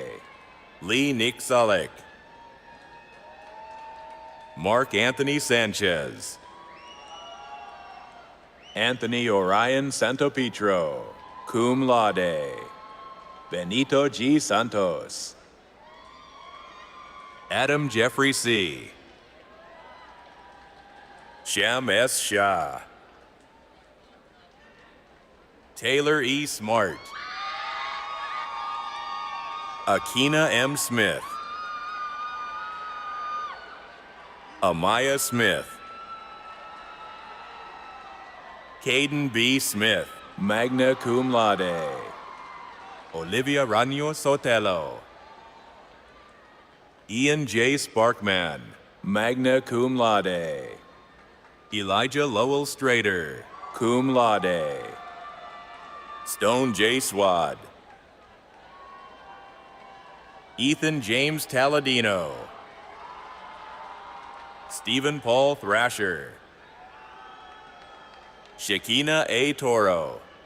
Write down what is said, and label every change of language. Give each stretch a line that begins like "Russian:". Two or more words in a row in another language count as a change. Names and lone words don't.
English: Lee Nick Sullick. Mark Anthony Sanchez. Anthony Orion Santopetro,
Latin: cum laude.
English: Benito G. Santos. Adam Jeffrey C. Sham S. Shah. Taylor E. Smart. Akina M. Smith. Amaya Smith. Caden B. Smith,
Latin: magna cum laude.
English: Olivia Rano Sotelo. Ian J. Sparkman,
Latin: magna cum laude.
English: Elijah Lowell Strader,
Latin: cum laude.
English: Stone J. Swad. Ethan James Taladino. Stephen Paul Thrasher. Shekina A. Toro.